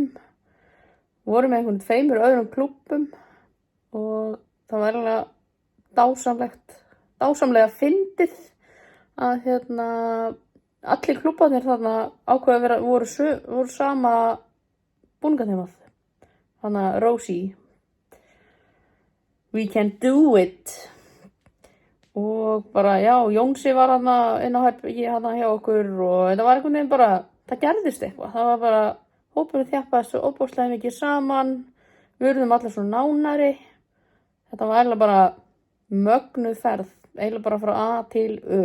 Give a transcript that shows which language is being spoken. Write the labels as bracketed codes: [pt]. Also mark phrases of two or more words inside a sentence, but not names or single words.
[is] Vorum með einhvern 2 öðrum klúbbum og það var alveg dásamlega fyndið að allir klúbbarnir þarna ákveða að voru sama búningaþemað. Þannig að Rosie, [en] we can do it. [is] Og bara, já, Jónsi var inn á herbergi hjá okkur og þetta var einhvern veginn bara, það gerðist eitthvað. Það var bara, hópurinn þjappaði svo óbúslega mikið saman, við urðum allir svo nánari. Þetta var eiginlega bara mögnuð ferð, eiginlega bara frá A til Ö.